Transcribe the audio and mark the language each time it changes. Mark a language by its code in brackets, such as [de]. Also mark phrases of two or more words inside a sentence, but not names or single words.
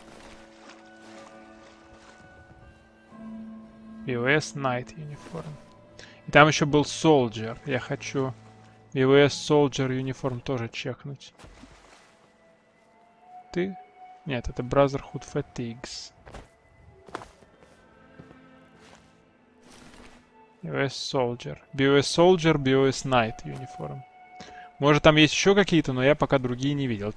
[ru] VOS Night Uniform. И там еще был Soldier. Я хочу VOS Soldier Uniform тоже чекнуть. Ты? Нет, это Brotherhood Fatigues. BOS Soldier. BOS Soldier, BOS Night Uniform. Может, там есть еще какие-то, но я пока другие не видел.